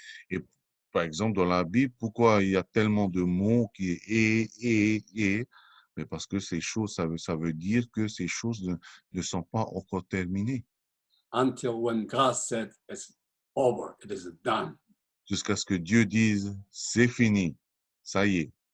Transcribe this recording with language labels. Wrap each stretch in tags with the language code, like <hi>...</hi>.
<fr>Et par exemple, dans la Bible, pourquoi il y a tellement de mots qui est et, mais parce que ces choses, ça veut dire que ces choses ne sont pas encore terminées.</fr> <en>Until when God said it's over, it is done.</en> <fr>Jusqu'à ce que Dieu dise, c'est fini, ça y est.</fr>